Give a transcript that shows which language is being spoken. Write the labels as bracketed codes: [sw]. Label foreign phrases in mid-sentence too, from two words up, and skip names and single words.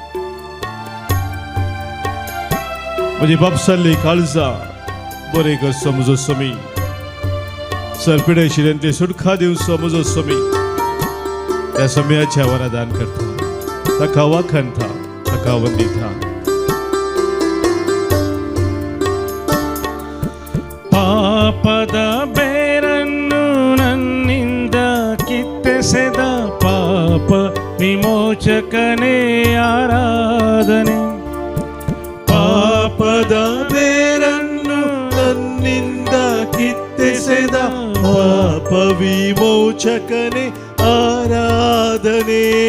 [kok] मुझे बापसाली काळजा बरे करसो मुजो सोमी. सरपिडे शिरेंते सुटका दिवसो मुजो सोमी. त्या सोम्याच्या वरदान करता तका वाखणता तका वंदिता. [kn] ಪಾಪದ ಬೇರನ್ನು ನನ್ನಿಂದ ಕಿತ್ತೆಸೆದ ಪಾಪ ವಿಮೋಚಕನೇ ಆರಾಧನೆ. ಪಾಪದ ಬೇರನ್ನು ನನ್ನಿಂದ ಕಿತ್ತೆಸೆದ ಪಾಪ ವಿಮೋಚಕನೇ ಆರಾಧನೆ.